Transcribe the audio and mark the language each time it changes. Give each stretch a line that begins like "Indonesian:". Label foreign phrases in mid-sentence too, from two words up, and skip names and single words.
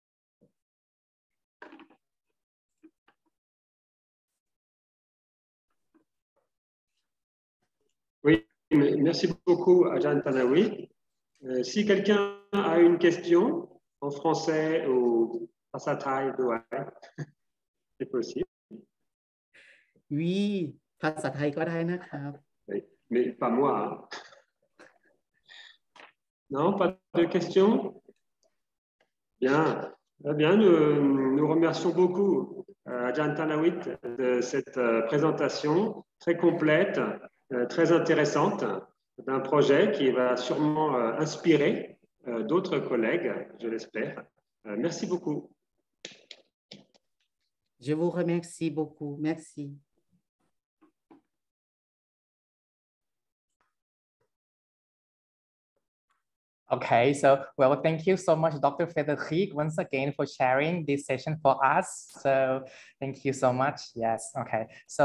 French: Oui, merci beaucoup, Ajahn Tanawi. Si quelqu'un a une question en français ou
Thai: ภาษาไทย,
French: c'est possible. Oui,
Thai: ภาษาไทย ก็ได้นะครับ
French: Mais pas moi. Non, pas de questions? Bien. Eh bien, nous remercions beaucoup Ajahn Tanawit de cette présentation très complète, très intéressante d'un projet qui va sûrement inspirer d'autres collègues, je l'espère. Merci beaucoup. Je vous remercie beaucoup. Merci.
English: Okay, so well, thank you so much, Dr. Frederic, once again for sharing this session for us. So thank you so much. Yes, okay.